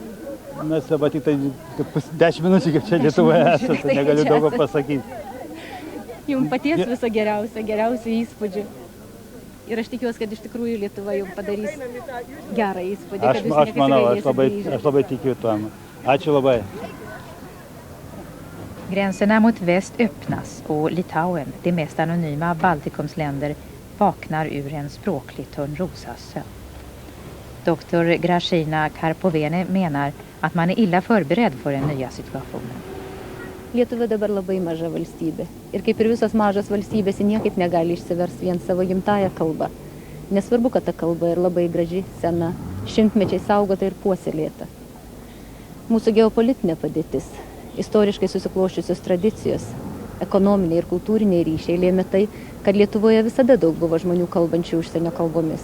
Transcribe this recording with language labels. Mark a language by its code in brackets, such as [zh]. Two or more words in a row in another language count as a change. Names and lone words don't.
[lt] Mes dabar tik tai 10 minučių, kaip čia Lietuvoje esate, tai negaliu daug pasakyti. Jums paties viso geriausių įspūdžių. Ir aš tikiuosi, kad iš tikrųjų Lietuva jums padarys gerą įspūdį. Aš manau, aš labai tikiu tuom. Ačiū labai. [sv] Gränserna mot väst öppnas och Litauen, det mest anonyma av Baltikums länder, vaknar ur en språklig Törnrosas sömn. Dr. Gražina Karpovene menar att man är illa förberedd för den nya situationen. [lt] Lietuva dabar labai maža valstybė. Ir kaip ir visos mažos valstybės, niekaip negali išsiversti vien savo gimtąją kalbą. Nesvarbu, kad ta kalba ir labai graži, sena, šimtmečiai saugota ir puoselėta. Mūsų geopolitinė padėtis, istoriškai susikloščiusios tradicijos, ekonominiai ir kultūriniai ryšiai lėmė tai, kad Lietuvoje visada daug buvo žmonių kalbančių užsienio kalbomis.